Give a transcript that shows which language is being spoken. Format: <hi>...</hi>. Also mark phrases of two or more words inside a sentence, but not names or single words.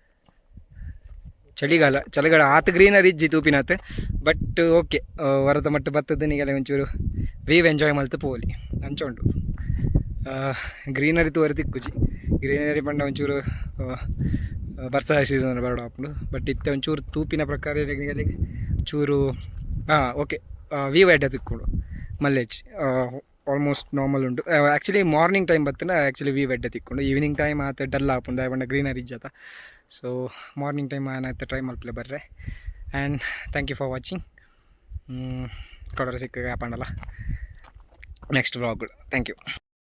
<tcy>ಚಳಿಗಾಲ ಆತ ಗ್ರೀನರಿ ಇಜ್ಜಿ ತೂಪಿನಾತ್</tcy> <en>but okay</en> <tcy>ವರದ ಮಟ್ಟ ಬತ್ತದ ನೀಗೆಲ್ಲ ಒಂಚೂರು</tcy> <en>view enjoy</en> <tcy>ಮಲ್ತು ಪೋಲಿ ಅಂಚೋಂಡು ಗ್ರೀನರಿ ತೋರೆ ತಿಕ್ಕುಜಿ ಗ್ರೀನರಿ ಪಂಡ ಒಂಚೂರು ಬರ್ಸ ಸೀಸನ್ ಬರಡು ಹಾಕೊಂಡು ಬಟ್ ಇತ್ತೆ ಒಂಚೂರು ತೂಪಿನ ಪ್ರಕಾರ ಚೂರು</tcy> <en>okay view</en> <tcy>ಎಡ್ಡೆ ತಿಕ್ಕೊಂಡು ಮಲ್ಲೇಜ್</tcy> <en>almost normal</en> <tcy>ಉಂಟು.</tcy> <en>actually morning time</en> <tcy>ಬರ್ತನ</tcy> <en>actually view</en> <tcy>ಎಡ್ಡೆ ತಿಕ್ಕೊಂಡು</tcy> <en>evening time</en> <tcy>ಆತ ಡಲ್ ಹಾಕೊಂಡು ದಾಯಬಂಡ ಗ್ರೀನರಿ ಇಜ್ಜತ.</tcy> <en>so morning time</en> <tcy>ಆಯ್ತು ಟ್ರೈ ಮಲ್ಪಲೆ ಬರ್ರೆ</tcy> <en>and thank you for watching.</en> <tcy>ಕೊಡೋರು ಸಿಕ್ಕ ಆಪಂಡಲ್ಲ</tcy> <en>next vlog thank you.</en>